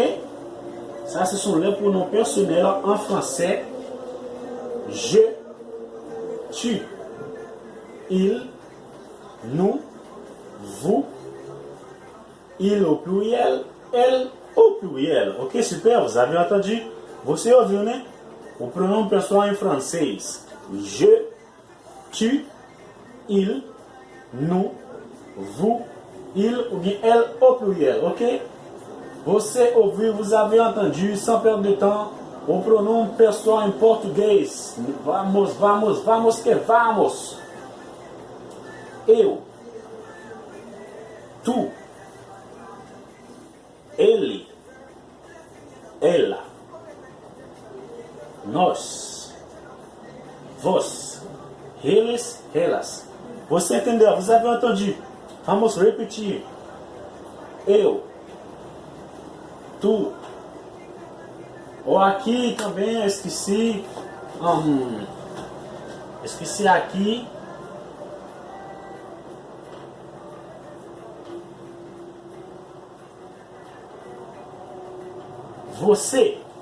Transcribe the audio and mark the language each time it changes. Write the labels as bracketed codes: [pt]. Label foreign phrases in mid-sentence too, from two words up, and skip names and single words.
[fr] Ça, ce sont les pronoms personnels en français. Je, tu, il, nous, vous, il au pluriel, elle au pluriel. Ok, super, vous avez entendu? [pt] Você ouviu, né? O pronome pessoal em francês. [fr] Je, tu, il, nous, vous, il ou bien elle au pluriel, ok? [pt] Você ouviu, [fr] vous avez entendu, sans perdre de temps, [pt] o pronome pessoal em português. Vamos, vamos, vamos que vamos. Eu, tu, ele, ela, nós, vós, eles, elas. Você entendeu? [fr] Vous avez entendu? [pt] Vamos repetir. Eu, tu. Ou aqui também, esqueci. Esqueci aqui. Você.